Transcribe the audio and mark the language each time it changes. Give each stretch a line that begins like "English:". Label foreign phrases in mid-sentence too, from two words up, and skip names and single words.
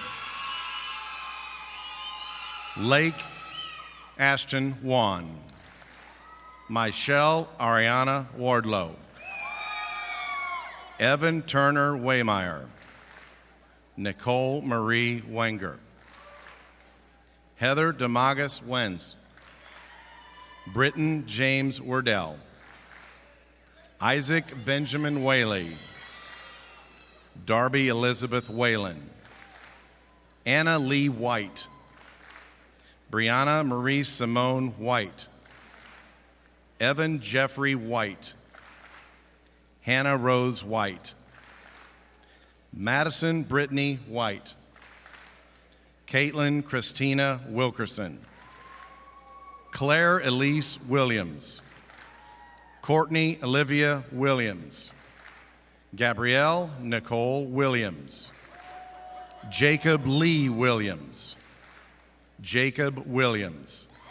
English: Lake Ashton Wan, Michelle Ariana Wardlow, Evan Turner Waymeyer, Nicole Marie Wenger, Heather Demagus Wenz, Britton James Wardell, Isaac Benjamin Whaley, Darby Elizabeth Whalen, Anna Lee White, Brianna Marie Simone White, Evan Jeffrey White, Hannah Rose White, Madison Brittany White, Caitlin Christina Wilkerson, Claire Elise Williams, Courtney Olivia Williams, Gabrielle Nicole Williams, Jacob Lee Williams, Jacob Williams,